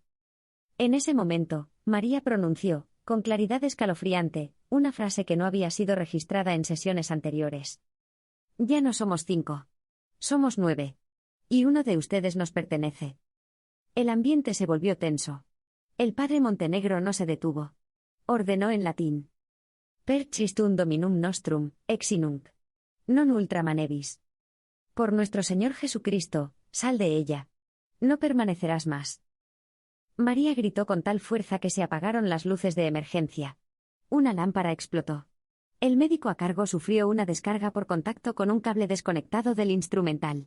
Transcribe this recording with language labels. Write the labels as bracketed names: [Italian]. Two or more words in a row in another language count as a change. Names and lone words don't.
[Spanish] En ese momento, María pronunció, con claridad escalofriante, una frase que no había sido registrada en sesiones anteriores. Ya no somos 5. Somos 9. Y uno de ustedes nos pertenece. El ambiente se volvió tenso. El padre Montenegro no se detuvo. Ordenó en latín. [Latin] Per Christum Dominum nostrum, exinunc. Non ultra manevis. [Spanish] Por nuestro Señor Jesucristo, sal de ella. No permanecerás más. María gritó con tal fuerza que se apagaron las luces de emergencia. Una lámpara explotó. El médico a cargo sufrió una descarga por contacto con un cable desconectado del instrumental.